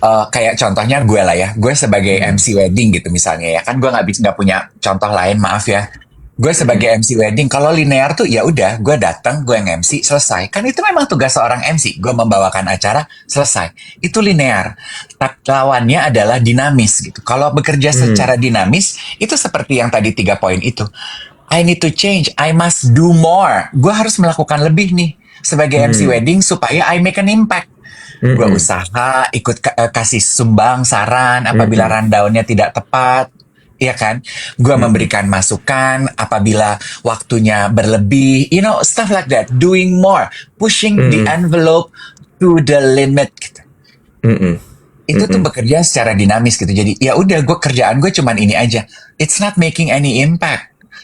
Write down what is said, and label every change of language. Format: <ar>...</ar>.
<id>Kayak contohnya gue lah ya, gue sebagai MC wedding gitu misalnya ya, kan gue nggak punya contoh lain, maaf ya. Gue sebagai MC wedding, kalau linear tuh ya udah, gue datang, gue nge-MC, selesai. Kan itu memang tugas seorang MC, gue membawakan acara, selesai. Itu linear. Tapi lawannya adalah dinamis gitu. Kalau bekerja secara dinamis, itu seperti yang tadi 3 poin itu.</id> <en>I need to change, I must do more.</en> <id>Gue harus melakukan lebih nih sebagai MC wedding supaya</id> <en>I make an impact.</en> <id>Gue usaha ikut kasih sumbang saran apabila rundownnya tidak tepat, ya kan? Gue memberikan masukan apabila waktunya berlebih,</id> <en>you know, stuff like that. Doing more, pushing the envelope to the limit. Gitu.</en> <id>Itu tuh bekerja secara dinamis gitu. Jadi ya udah, gue kerjaan gue cuman ini aja.</id> <en>It's not making any impact.</en>